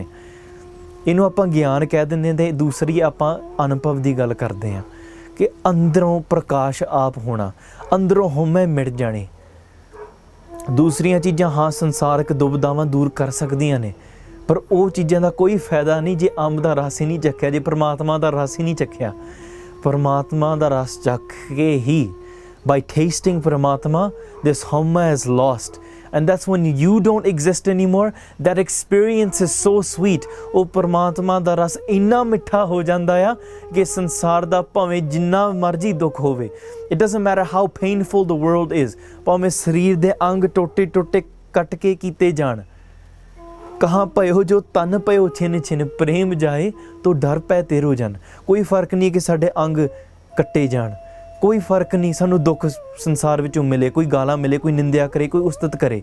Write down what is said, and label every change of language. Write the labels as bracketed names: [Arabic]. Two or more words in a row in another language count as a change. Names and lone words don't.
[Punjabi] ਇਹਨੂੰ ਆਪਾਂ ਗਿਆਨ ਕਹਿ ਦਿੰਦੇ ਤੇ ਦੂਸਰੀ ਆਪਾਂ ਅਨੁਭਵ ਦੀ ਗੱਲ ਕਰਦੇ ਹਾਂ ਕਿ ਅੰਦਰੋਂ ਪ੍ਰਕਾਸ਼ ਆਪ ਹੋਣਾ, ਅੰਦਰੋਂ ਹਉਮੈ ਮਿਟ ਜਾਣੀ। ਦੂਸਰੀਆਂ ਚੀਜ਼ਾਂ ਹਾਂ ਸੰਸਾਰਕ ਦੁਬਿਧਾਵਾਂ ਦੂਰ ਕਰ ਸਕਦੀਆਂ ਨੇ, ਪਰ ਉਹ ਚੀਜ਼ਾਂ ਦਾ ਕੋਈ ਫਾਇਦਾ ਨਹੀਂ ਜੇ ਅੰਬ ਦਾ ਰਸ ਹੀ ਨਹੀਂ ਚੱਖਿਆ, ਜੇ ਪਰਮਾਤਮਾ ਦਾ ਰਸ ਹੀ ਨਹੀਂ ਚੱਖਿਆ। ਪਰਮਾਤਮਾ ਦਾ ਰਸ ਚੱਖ ਕੇ ਹੀ, [English] by tasting Paramatma, this homa is lost, and that's when you don't exist anymore. That experience is so sweet. [Punjabi] ਉਹ ਪਰਮਾਤਮਾ ਦਾ ਰਸ ਇੰਨਾ ਮਿੱਠਾ ਹੋ ਜਾਂਦਾ ਆ ਕਿ ਸੰਸਾਰ ਦਾ ਭਾਵੇਂ ਜਿੰਨਾ ਮਰਜ਼ੀ ਦੁੱਖ ਹੋਵੇ, [English] it doesn't matter how painful the world is, [Punjabi] ਭਾਵੇਂ ਸਰੀਰ ਦੇ ਅੰਗ ਟੋਟੇ ਟੋਟੇ ਕੱਟ ਕੇ ਕੀਤੇ ਜਾਣ, [Braj] ਕਹਾਂ ਪਇਓ ਜੋ ਤਨ ਪਇਓ ਛਿਨ ਛਿਨ, ਪ੍ਰੇਮ ਜਾਏ ਤੋ ਡਰ ਪੈ ਤੇਰੋ ਜਨ। [Punjabi] ਕੋਈ ਫਰਕ ਨਹੀਂ ਕਿ ਸਾਡੇ ਅੰਗ ਕੱਟੇ ਜਾਣ, ਕੋਈ ਫਰਕ ਨਹੀਂ ਸਾਨੂੰ ਦੁੱਖ ਸੰਸਾਰ ਵਿੱਚੋਂ ਮਿਲੇ, ਕੋਈ ਗਾਲਾਂ ਮਿਲੇ, ਕੋਈ ਨਿੰਦਿਆ ਕਰੇ, ਕੋਈ ਉਸਤਤ ਕਰੇ।